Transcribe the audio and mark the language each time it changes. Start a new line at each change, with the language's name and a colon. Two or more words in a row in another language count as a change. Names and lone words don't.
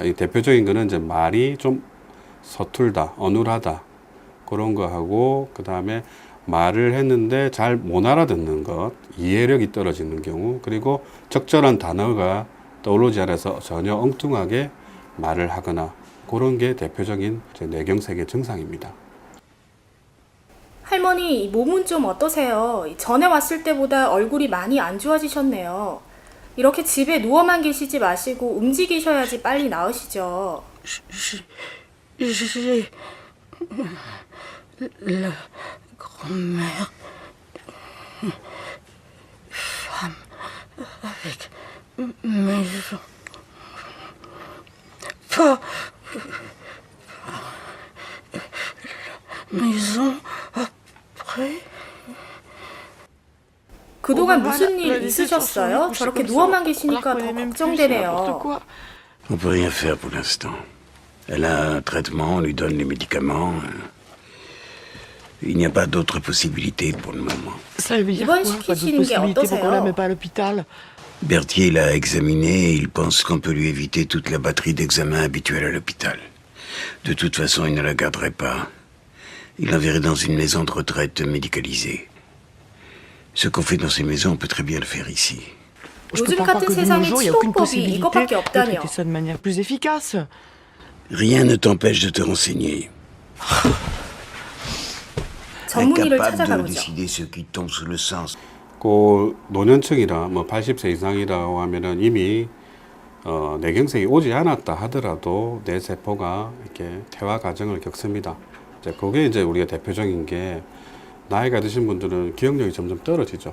Korean: 이 대표적인 거는 이제 말이 좀 서툴다, 어눌하다 그런 거 하고, 그 다음에 말을 했는데 잘 못 알아듣는 것, 이해력이 떨어지는 경우, 그리고 적절한 단어가 떠오르지 않아서 전혀 엉뚱하게 말을 하거나 그런 게 대표적인 뇌경색의 증상입니다. 할머니, 몸은 좀 어떠세요? 전에 왔을 때보다 얼굴이 많이 안 좋아지셨네요. 이렇게 집에 누워만 계시지 마시고 움직이셔야지 빨리 나으시죠.
French: La grand-mère, femme avec maison, pas maison après
Korean: 그동안 무슨 일 있으셨어요? 저렇게 누워만 계시니까 더 걱정되네요.
French: On peut rien faire pour l'instant. Elle a un traitement, on lui donne les médicaments. Il n'y a pas d'autre possibilité pour le moment. Ça veut dire
Korean: 이번
French: quoi? Pas d'autre
Korean: 시키시는 게
French: possibilité pour qu'on la
Korean: 어떠세요?
French: met pas à l'hôpital? Berthier l'a examiné et il pense qu'on peut lui éviter toute la batterie d'examens habituelle à l'hôpital. De toute façon, il ne la garderait pas. Il l'enverrait dans une maison de retraite médicalisée. Ce qu'on fait dans ces maisons, on peut très bien le faire ici. Je peux
Korean: 요즘
French: pas croire
Korean: 같은
French: que de nos
Korean: 세상에
French: jours, il n'y a aucune
Korean: 치료법이
French: possibilité
Korean: 이것밖에
French: de
Korean: 없다뇨.
French: traiter ça de manière plus efficace. Rien ne t'empêche de te renseigner.
Korean: 전문의를
French: Incapable de
Korean: 찾아가보죠.
French: décider ce qui tombe sous le sens.
Korean: 그 노년층이라 뭐 80세 이상이라고 하면은 이미 뇌경색이 오지 않았다 하더라도 뇌 세포가 이렇게 퇴화 과정을 겪습니다. 이제 그게 이제 우리가 대표적인 게 나이가 드신 분들은 기억력이 점점 떨어지죠.